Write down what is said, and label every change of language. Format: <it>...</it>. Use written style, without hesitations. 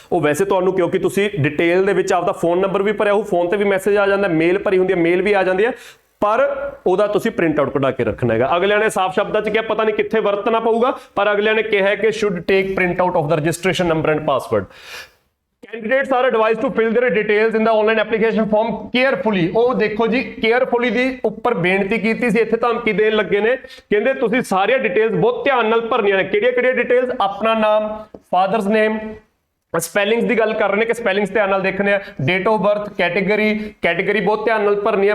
<pa>ਉਹ ਵੈਸੇ ਤੁਹਾਨੂੰ ਕਿਉਂਕਿ ਤੁਸੀਂ ਡਿਟੇਲ ਦੇ ਵਿੱਚ ਆਪਦਾ ਫੋਨ ਨੰਬਰ ਵੀ ਭਰਿਆ, ਉਹ ਫੋਨ ਤੇ ਵੀ ਮੈਸੇਜ ਆ ਜਾਂਦਾ, ਮੇਲ ਭਰੀ ਹੁੰਦੀ ਹੈ, ਮੇਲ ਵੀ ਆ ਜਾਂਦੀ ਹੈ, ਪਰ ਉਹਦਾ ਤੁਸੀਂ ਪ੍ਰਿੰਟ ਆਊਟ ਕਢਾ ਕੇ ਰੱਖਣਾ ਹੈਗਾ। ਅਗਲਿਆਂ ਨੇ ਸਾਫ਼ ਸ਼ਬਦਾਂ 'ਚ ਕਿਹਾ, ਪਤਾ ਨਹੀਂ ਕਿੱਥੇ ਵਰਤਣਾ ਪਊਗਾ, ਪਰ ਅਗਲਿਆਂ ਨੇ ਕਿਹਾ ਹੈ ਕਿ</pa> <en>Should take print out of the registration number and password. Candidates are advised to fill their details in the online application form carefully।</en> <pa>ਉਹ ਦੇਖੋ ਜੀ, carefully ਦੀ ਉੱਪਰ ਬੇਨਤੀ ਕੀਤੀ ਸੀ, ਇੱਥੇ ਧਮਕੀ ਦੇਣ ਲੱਗੇ ਨੇ। ਕਹਿੰਦੇ ਤੁਸੀਂ ਸਾਰੀਆਂ ਡਿਟੇਲਸ ਬਹੁਤ ਧਿਆਨ ਨਾਲ ਭਰਨੀਆਂ ਨੇ। ਕਿਹੜੀਆਂ ਡਿਟੇਲਸ? ਆਪਣਾ ਨਾਮ, ਫਾਦਰਸ ਨੇਮ, ਸਪੈਲਿੰਗਸ ਦੀ ਗੱਲ ਕਰ ਰਹੇ ਨੇ ਕਿ ਸਪੈਲਿੰਗਸ ਧਿਆਨ ਨਾਲ ਦੇਖਣੇ ਆ, ਡੇਟ ਆਫ ਬਰਥ, ਕੈਟੇਗਰੀ ਬਹੁਤ ਧਿਆਨ ਨਾਲ ਭਰਨੀ ਹੈ।</pa>